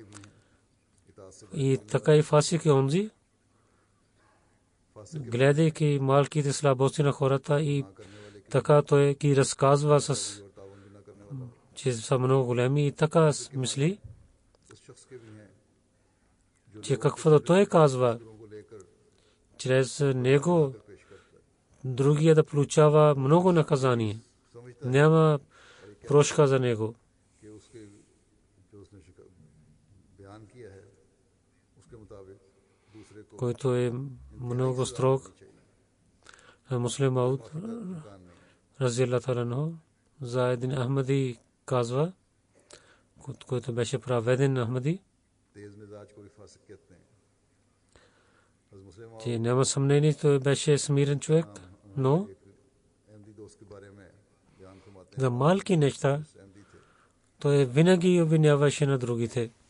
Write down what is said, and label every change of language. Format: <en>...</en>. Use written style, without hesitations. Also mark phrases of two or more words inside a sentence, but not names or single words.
<bg>И така и фасик е онзи, гледайки малките слабости на хората и така той ги разказва с че са много големи и така мисли, че каквото той казва, чрез него другия да получава много наказание. Няма прошка за него. Който е много строг. Муслим Ауд</bg> <ar>رضي الله تعالى عنه</ar> <bg>за един Ахмади казва, който беше праведен Ахмади, че няма съмнение, той беше смирен човек, но за малки неща той винаги обвиняваше на другите.</bg>